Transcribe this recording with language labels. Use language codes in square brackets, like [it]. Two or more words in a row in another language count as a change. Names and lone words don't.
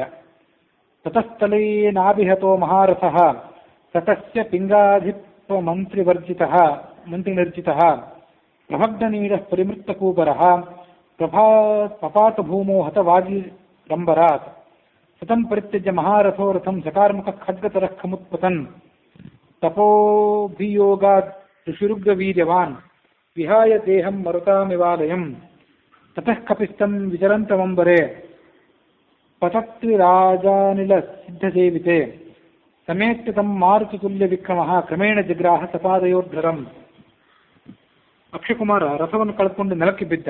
[sa] ತತಸ್ಥಲೇನಾಭಿಹತೋ ಮಹಾರಥಃ ತತಸ್ಯ ಪಿಂಗಾಧಿಪ ಮಂತ್ರಿನಿರ್ಜಿತಃ ಪ್ರಭಗ್ನನೀಡಃ ಪರಿಮೃತ್ತಕೂಪರಃ ಪಪಾತ ಭೂಮೋ ಹತವಾಗಿರಂಬರಾತ್ ಸತಂ ಪರಿತ್ಯಜ್ಯ ಮಹಾರಥೋ ರಥಂ ಸಕಾರ್ಮುಖ ಖಡ್ಗತರಃ ಖಮುತ್ಪತನ್ ತಪೋಭಿಯೋಗಾತ್ ಋಷಿರುಗ್ರವೀರ್ಯವಾನ್ ವಿಹಾಯ ದೇಹಂ ಮರುತಾಮಿವಾಲಯಂ ತತಃ ಕಪಿಸ್ತಂ ವಿಚರಂತಮಂಬರೆ ಪತತ್ರಿರಾಜಾನಿಲ ಸಿದ್ಧಸೇವಿತೆ ಸಮೇತ್ಯ ತಂ ಮಾರುತತುಲ್ಯ ವಿಕ್ರಮಃ ಕ್ರಮೇಣ ಜಗ್ರಾಹ ಸಪಾದಯೋರ್ಧರಂ. [kn] ಅಕ್ಷಕುಮಾರ ರಥವನ್ನು ಕಳೆದುಕೊಂಡು ನೆಲಕ್ಕೆ ಬಿದ್ದ.